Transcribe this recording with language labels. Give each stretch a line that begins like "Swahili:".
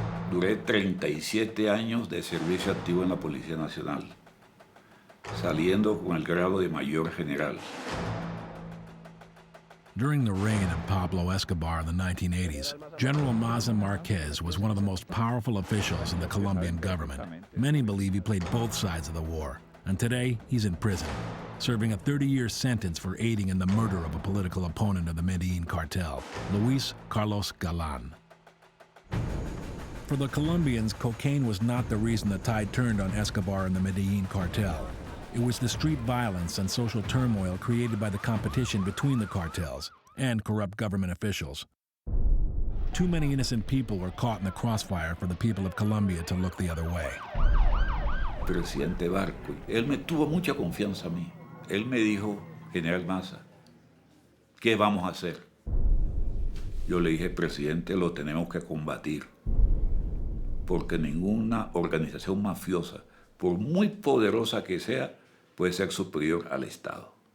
Spanish: Duré 37 años de servicio activo en la Policía Nacional, saliendo con el grado de mayor general.
English: During the reign of Pablo Escobar in the 1980s, General Maza Marquez was one of the most powerful officials in the Colombian government. Many believe he played both sides of the war, and today he's in prison, serving a 30-year sentence for aiding in the murder of a political opponent of the Medellin cartel, Luis Carlos Galan. For the Colombians, cocaine was not the reason the tide turned on Escobar and the Medellin cartel. It was the street violence and social turmoil created by the competition between the cartels and corrupt government officials. Too many innocent people were caught in the crossfire for the people of Colombia to look the other way.
Spanish: Presidente Barco, él me tuvo mucha confianza a mí. Él me dijo, General Maza, ¿qué vamos a hacer? Yo le dije, presidente, lo tenemos que combatir, porque ninguna organización mafiosa, por muy poderosa que sea, puede ser superior al Estado.